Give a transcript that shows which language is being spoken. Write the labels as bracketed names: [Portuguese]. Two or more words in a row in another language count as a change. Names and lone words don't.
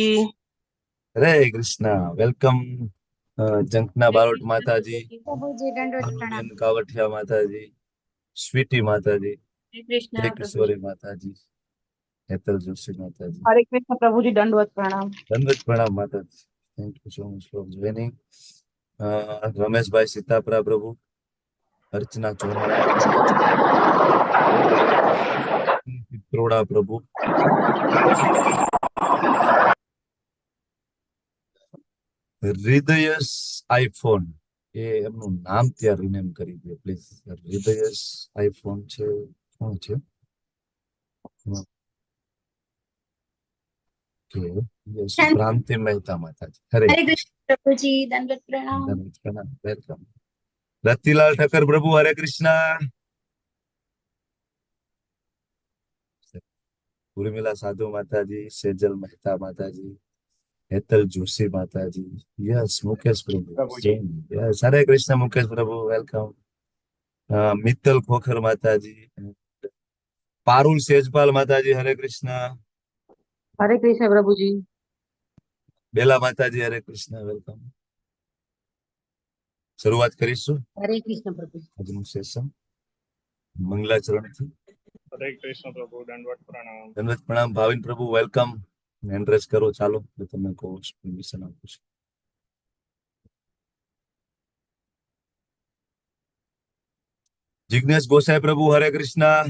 [Hindi] हरे कृष्णा। वेलकम जंकना हरे बारोट कृष्ण माता जी, प्रभु जी। प्रभु जी दंडवत प्रणाम। भानुबेन कावठिया माता जी, स्वीटी माता जी, हरे कृष्ण जय प्रभु जी। किशोरी माता जी, हेतल जोशी माता जी। हरे कृष्ण प्रभु जी, दंडवत प्रणाम। दंडवत प्रणाम माता जी। [English] Thank you so much for joining. [Hindi] रमेश भाई सीतापरा प्रभु, अर्चना चौहान माता जी, पित्रोड़ा प्रभु, [Gujarati] હૃદયસ આઈફોન, એ એમનું નામ ત્યાં રિનેમ કરી દે પ્લીઝ. હૃદયસ આઈફોન છે, શું છે? કે યસ, ભ્રાંતિ મહેતા માતાજી. હરે [Hindi] हरे कृष्ण प्रभु जी दंडवत प्रणाम। [Gujarati] વેલકમ. રતિલાલ ઠક્કર પ્રભુ, હરે કૃષ્ણ. ઉર્મિલા સાધુ માતાજી, સેજલ મહેતા માતાજી, હેતલ જોશી માતાજી, યસ મુકેશ પ્રભુ, યસ હરે કૃષ્ણ મુકેશ પ્રભુ, વેલકમ. મિત્તલ ખોખર માતાજી, પારુલ સેજપાલ માતાજી, હરે કૃષ્ણ. [Hindi] हरे कृष्ण प्रभु जी। [Gujarati] બેલા માતાજી, હરે કૃષ્ણ, વેલકમ. શરૂઆત કરીશું [Hindi] हरे कृष्ण प्रभु जी। [Gujarati] આજનું સેશન મંગલાચરણથી. હરે કૃષ્ણ પ્રભુ, દંડવત પ્રણામ. દંડવત પ્રણામ. ભાવિન પ્રભુ, વેલકમ. એન્ડ્રેસ કરો, ચાલો તમને કહું પરમિશન આપું છું. જિગ્નેશ ગોસાઈ પ્રભુ, હરે કૃષ્ણ.